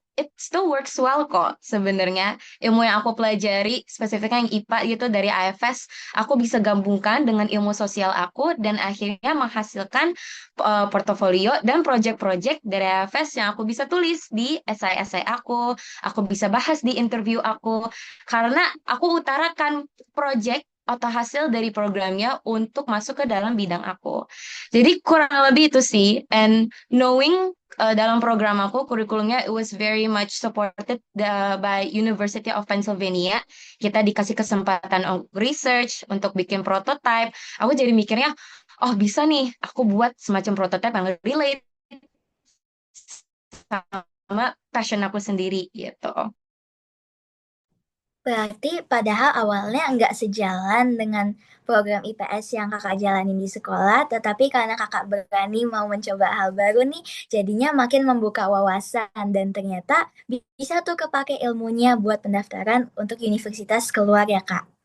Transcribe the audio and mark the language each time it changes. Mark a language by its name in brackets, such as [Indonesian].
[English] it still works well [Indonesian] kok sebenarnya. Ilmu yang aku pelajari, spesifiknya yang IPA gitu dari AFS, aku bisa gabungkan dengan ilmu sosial aku dan akhirnya menghasilkan portofolio dan project-project dari AFS yang aku bisa tulis di esai-esai aku bisa bahas di interview aku, karena aku utarakan project atau hasil dari programnya untuk masuk ke dalam bidang aku. Jadi kurang lebih itu sih. [English] And knowing [Indonesian] dalam program aku, kurikulumnya [English] it was very much supported by University of Pennsylvania. [Indonesian] Kita dikasih kesempatan untuk research, untuk bikin prototype. Aku jadi mikirnya, oh bisa nih, aku buat semacam prototype yang relate sama passion aku sendiri gitu. Berarti padahal awalnya nggak sejalan dengan program IPS yang kakak jalanin di sekolah, tetapi karena kakak berani mau mencoba hal baru nih, jadinya makin membuka wawasan dan ternyata bisa tuh kepake ilmunya buat pendaftaran untuk universitas keluar ya kak.